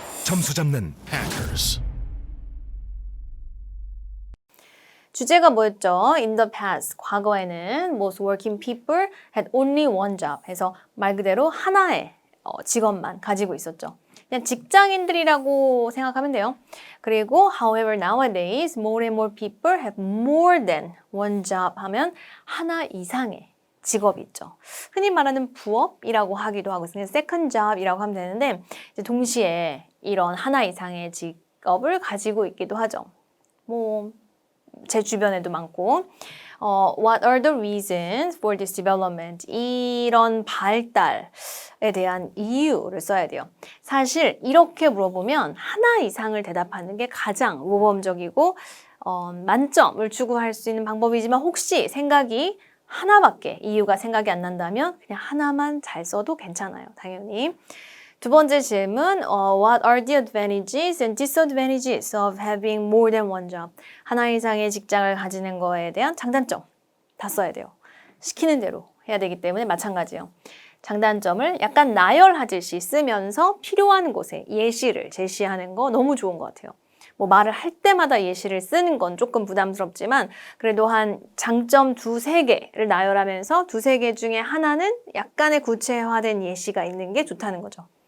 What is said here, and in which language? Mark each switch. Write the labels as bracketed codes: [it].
[ko] 점수 잡는 hackers. 주제가 뭐였죠? [en] In the past, [ko] 과거에는 [en] most working people had only one job [ko] 해서 말 그대로 하나의 직업만 가지고 있었죠. 그냥 직장인들이라고 생각하면 돼요. 그리고 [en] however nowadays more and more people have more than one job [ko] 하면 하나 이상의 직업이 있죠. 흔히 말하는 부업이라고 하기도 하고 second job이라고 하면 되는데 이제 동시에 이런 하나 이상의 직업을 가지고 있기도 하죠. 제 주변에도 많고 [en] What are the reasons for this development? [ko] 이런 발달에 대한 이유를 써야 돼요. 사실 이렇게 물어보면 하나 이상을 대답하는 게 가장 모범적이고 만점을 추구할 수 있는 방법이지만 혹시 생각이 하나밖에 이유가 생각이 안 난다면 그냥 하나만 잘 써도 괜찮아요. 당연히. 두 번째 질문, [en] What are the advantages and disadvantages of having more than one job? [ko] 하나 이상의 직장을 가지는 거에 대한 장단점 다 써야 돼요. 시키는 대로 해야 되기 때문에 마찬가지예요. 장단점을 약간 나열하듯이 쓰면서 필요한 곳에 예시를 제시하는 거 너무 좋은 것 같아요. 말을 할 때마다 예시를 쓰는 건 조금 부담스럽지만 그래도 한 장점 두세 개를 나열하면서 두세 개 중에 하나는 약간의 구체화된 예시가 있는 게 좋다는 거죠.